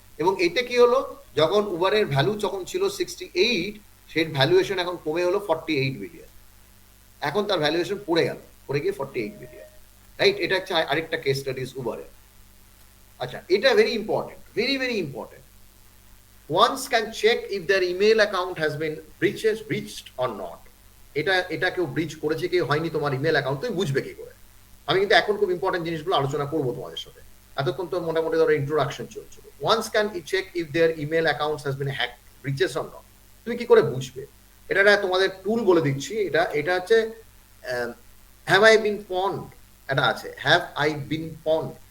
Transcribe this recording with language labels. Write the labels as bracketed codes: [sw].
[bn] এবং এতে কি হলো, যখন উবারের ভ্যালু যখন ছিল 68, সেই ভ্যালুয়েশন এখন কমে হলো 48 বিলিয়ন। এখন তার ভ্যালুয়েশন পড়ে গিয়ে 48 বিলিয়ন। রাইট, এটা হচ্ছে আরেকটা কেস স্টাডিজ উবারের। আচ্ছা, এটা very important, very important. [en] Once can check if their email account has been breached or not. [bn] এটা কেউ ব্রিচ করেছে কি হয়নি তোমার ইমেল অ্যাকাউন্ট, তুমি বুঝবে কি করে? আমি কিন্তু এখন খুব ইম্পর্টেন্ট জিনিসগুলো আলোচনা করবো তোমাদের সাথে। এতক্ষণ তো মোটামুটি ধরো ইন্ট্রোডাকশন চলছিল। [en] Once can ই check if their email accounts has been hack breaches or not. [bn] তুমি কি করে বুঝবে? এটা তোমাদের টুল বলে দিচ্ছি। এটা হচ্ছে হ্যাভ আই বিন পন্ড, এটা আছে হ্যাভ আই বিন পন্ড।